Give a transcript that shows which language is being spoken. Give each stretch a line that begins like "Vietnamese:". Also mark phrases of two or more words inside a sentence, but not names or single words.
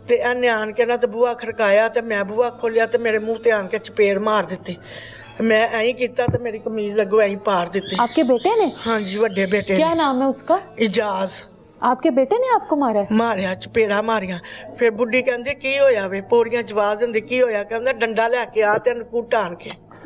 Punjabi: ਤੇ ਇਹਨੇ ਆਣ ਕੇ ਨਾ ਤੇ ਬੂਹਾ ਖੜਕਾਇਆ ਤੇ ਮੈਂ ਬੂਹਾ ਖੋਲਿਆ ਤੇ ਮੇਰੇ ਮੂੰਹ ਤੇ ਆਣ ਕੇ ਚਪੇੜ ਮਾਰ ਦਿੱਤੀ। ਮੈਂ ਐਂ ਕੀਤਾ ਤੋ ਮੇਰੀ ਕਮੀਜ਼ ਅੱਗੋਂ ਐਂ ਪਾੜ ਦੀ।
Hindi: आपके बेटे ने? हाँ जी, बड़े बेटे। क्या नाम है उसका? इजाज। आपके बेटे ने आपको मारा है?
Punjabi: ਮਾਰਿਆ, ਚਪੇੜਾਂ ਮਾਰਿਆ। ਫਿਰ ਬੁੱਢੀ ਕਹਿੰਦੀ ਕੀ ਹੋਇਆ ਵੇ, ਪੌੜੀਆਂ ਜਵਾਬ ਦਿੰਦੀ ਕੀ ਹੋਇਆ, ਕਹਿੰਦਾ ਡੰਡਾ ਲੈਕੇ ਆ ਤੇ ਇਹਨੂੰ ਕੁੱਟ ਆਣ ਕੇ।